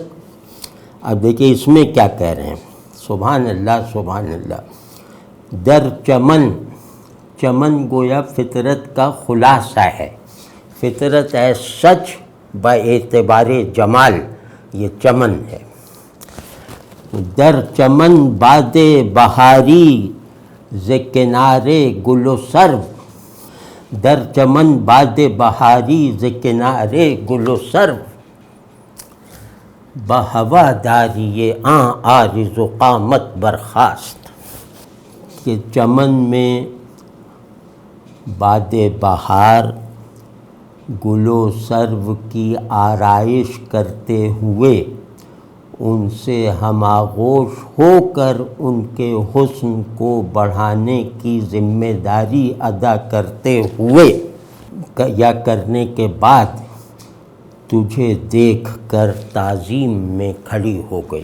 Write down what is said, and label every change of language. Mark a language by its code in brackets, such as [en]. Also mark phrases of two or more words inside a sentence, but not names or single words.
[ur] اب دیکھیں اس میں کیا کہہ رہے ہیں، سبحان اللہ سبحان اللہ۔ [fa] در چمن، [ur] چمن گویا فطرت کا خلاصہ ہے، فطرت ہے سچ با اعتبار جمال، یہ چمن ہے۔ [fa] در چمن باد بہاری ز کنارے گل و سرو، در چمن باد بہاری ز کنارے گل و سرو، بہواداری آن عارض و قامت برخاست۔ [ur] کہ چمن میں باد بہار گل و سرو کی آرائش کرتے ہوئے ان سے ہم آغوش ہو کر ان کے حسن کو بڑھانے کی ذمہ داری ادا کرتے ہوئے یا کرنے کے بعد تجھے دیکھ کر تعظیم میں کھڑی ہو گئی.